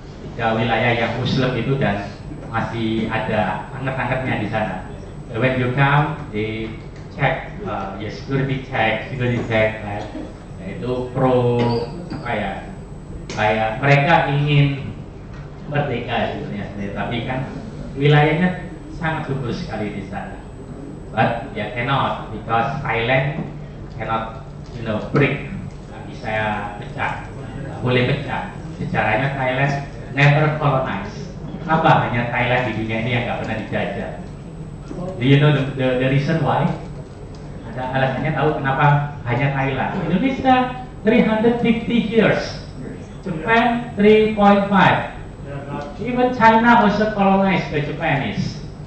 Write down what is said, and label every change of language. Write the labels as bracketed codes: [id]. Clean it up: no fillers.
[id] Tiga wilayah yang Muslim itu dan masih ada anget-angetnya di sana. [en] When you come, they check, security check, right? [id] Itu pro apa ya? Kayak mereka ingin merdeka sebenarnya, tapi kan wilayahnya sangat subur sekali di sana. [en] But ya cannot, because Thailand cannot, break. [id] Nggak bisa pecah, nggak boleh pecah. Sejarahnya Thailand [en] never colonized. [id] Kenapa hanya Thailand di dunia ini yang nggak pernah dijajah? [en] Do you know the reason why? [id] Ada alasannya, tahu kenapa hanya Thailand? [en] Indonesia 350 years, Japan 3.5, even China also colonized by Japanese.